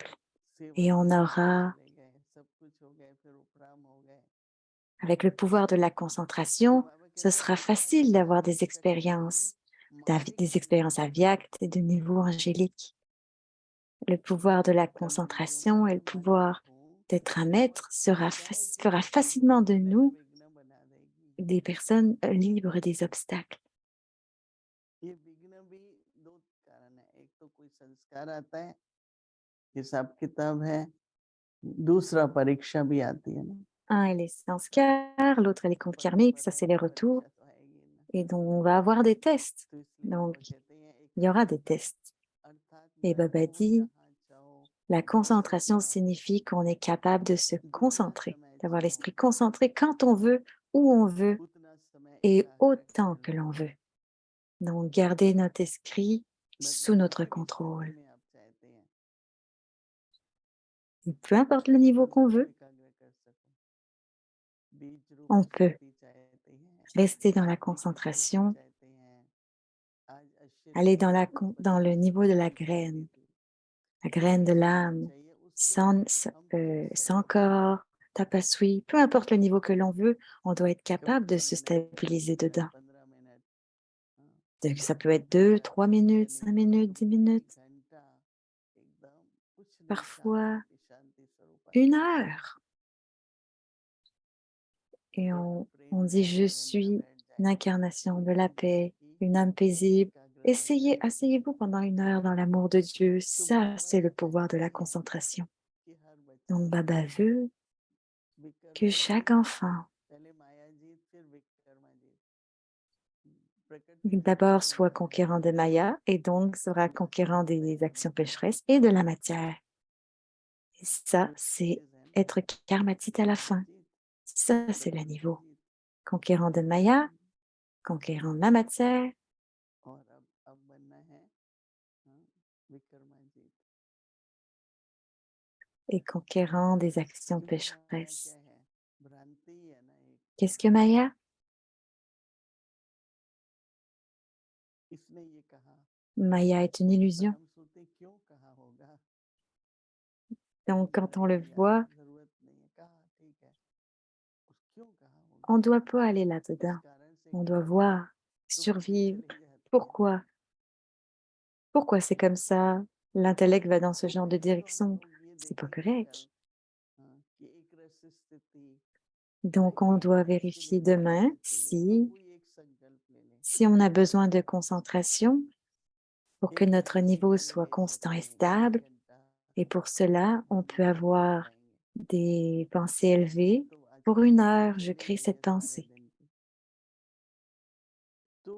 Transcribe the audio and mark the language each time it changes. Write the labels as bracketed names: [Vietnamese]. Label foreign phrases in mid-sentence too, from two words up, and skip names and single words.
[French] Et on aura, avec le pouvoir de la concentration, ce sera facile d'avoir des expériences aviactes et de niveau angélique. Le pouvoir de la concentration et le pouvoir d'être un maître fera facilement de nous des personnes libres des obstacles. [Hindi] ये विघ्न भी दो कारण है, एक तो कोई संस्कार आता है, हिसाब किताब है, दूसरा परीक्षा भी आती है ना, [French] Un est les sanskars, l'autre est les comptes [Hindi] पर [French] karmiques, ça [Hindi] पढ़ने [French] c'est les [Hindi] की [French] retours, [Hindi] परीक्षा तो आएगी ना, [French] et donc on va avoir des tests. [Hindi] तो इसलिए [French] Donc, [Hindi] बाबा कहते हैं एक [French] il y aura des tests. [Hindi] अर्थात [French] Et Baba [Hindi] बैठो [French] dit, [Hindi] जहाँ चाहो, [French] la [Hindi] जिस समय [French] concentration [Hindi] चाहो, [French] signifie qu'on est capable de se [Hindi] जितना [French] concentrer, [Hindi] समय [French] d'avoir [Hindi] चाहो, [French] l'esprit concentré quand on veut, où on veut [Hindi] उतना समय [French] et [Hindi] एकाग्र [French] autant [Hindi] कर [French] que l'on [Hindi] लो। [French] veut. Donc, garder notre esprit sous [Hindi] बदलाव [French] notre [Hindi] किस स्थिति [French] contrôle. [Hindi] में आप चाहते हैं, [French] Et peu importe le niveau qu'on [Hindi] उसको [French] veut, [Hindi] एकाग्र कर सको, बीज रूप [French] on peut [Hindi] स्थिति चाहते हैं, [French] rester dans la [Hindi] शक्ति की स्थिति [French] concentration, [Hindi] चाहते हैं, आज [French] aller [Hindi] आशीर्वाद की [French] dans le [Hindi] परिस्थिति [French] niveau de [Hindi] चाहिए थी, [French] la graine de [Hindi] जैसी भी [French] l'âme, [Hindi] चाहिए उसमें हम टिक [French] sans [Hindi] सकते हैं। [French] corps, tapasui, peu importe le niveau que l'on veut, on doit être [Hindi] कभी [French] capable de [Hindi] 10 [French] se [Hindi] मिनट, 20 [French] stabiliser [Hindi] मिनट, [French] dedans. [Hindi] 15 मिनट, हाँ, [French] Donc, ça peut être 2, 3 minutes, 5 minutes, 10 [Hindi] कभी [French] minutes, [Hindi] घंटा, एकदम कुछ नहीं, [French] parfois [Hindi] शांति शांति स्वरूप [French] 1 heure. Et [Hindi] प्रभु [French] on [Hindi] प्रेम [French] dit, [Hindi] में [French] je [Hindi] मगन [French] suis [Hindi] बैठ [French] une [Hindi] जाए, [French] incarnation de la [Hindi] उनके [French] paix, [Hindi] ही [French] une âme paisible. [Hindi] एकाग्रता [French] Essayez, [Hindi] चाहिए थी। [French] asseyez-vous pendant 1 heure dans l'amour de Dieu. [Hindi] तो [French] Ça, [Hindi] बाबा [French] c'est [Hindi] ये [French] le pouvoir de [Hindi] चाहते [French] la [Hindi] हैं [French] concentration. [Hindi] कि हर [French] Donc, [Hindi] बच्चा [French] Baba veut que [Hindi] विकर्मा जी, [French] chaque enfant, [Hindi] पहले माया जी फिर विकर्मा जी, प्रकृति से [French] d'abord, [Hindi] दूर [French] soit [Hindi] जाना है, [French] conquérant de Maya et donc sera conquérant des actions pécheresses et de la matière. Et ça, [Hindi] जो [French] c'est [Hindi] चीज है ना, [French] être karmatite à la [Hindi] माया [French] fin. [Hindi] जीत, [French] Ça, c'est le [Hindi] प्रकृति [French] niveau. [Hindi] जीत, [French] Conquérant de Maya, conquérant de la matière [Hindi] और अब बनना है, हाँ, विकर्मा जीत, [French] et conquérant des actions [Hindi] क्योंकि माया क्या [French] pécheresses. [Hindi] है, भ्रांति है ना एक, [French] Qu'est-ce que Maya? [Hindi] इसने ये कहा, [French] Maya est une [Hindi] पर [French] illusion. [Hindi] हम सोचते हैं, क्यों कहा होगा, [French] Donc, [Hindi] ये [French] quand on le [Hindi] नहीं यार, [French] voit, [Hindi] जरूरत नहीं है, कहा ठीक है, उस क्यों कहा [French] on [Hindi] होगा, [French] ne doit pas aller [Hindi] किस [French] là-dedans. [Hindi] कारण से [French] On doit [Hindi] कहा, [French] voir, [Hindi] तो बुद्धि [French] survivre. [Hindi] चली जाती है। [French] Pourquoi? Pourquoi c'est comme ça? L'intellect va dans ce [Hindi] तो [French] genre de [Hindi] पहले तो हम [French] direction. [Hindi] लोग ये [French] C'est pas [Hindi] देखेंगे कल, [French] correct. [Hindi] हाँ, कि एक रस स्थिति, [French] Donc, on [Hindi] एक [French] doit [Hindi] रस की [French] vérifier [Hindi] निवृत्ति [French] demain [Hindi] होती है, तो कोई एक संकल्प ले लें, [French] si on a besoin de concentration pour que [Hindi] एक [French] notre [Hindi] घंटे [French] niveau [Hindi] के [French] soit [Hindi] लिए [French] constant et [Hindi] सोचें, डेढ़ [French] stable. [Hindi] घंटा, [French] Et pour cela, on peut [Hindi] हम बैठ [French] avoir [Hindi] जाएंगे, [French] des pensées élevées. [Hindi] तो आज [French] Pour [Hindi] की [French] 1 heure, je [Hindi] जितनी [French] crée [Hindi] मिलती है [French] cette [Hindi] सारे [French] pensée, [Hindi] दिन की, तो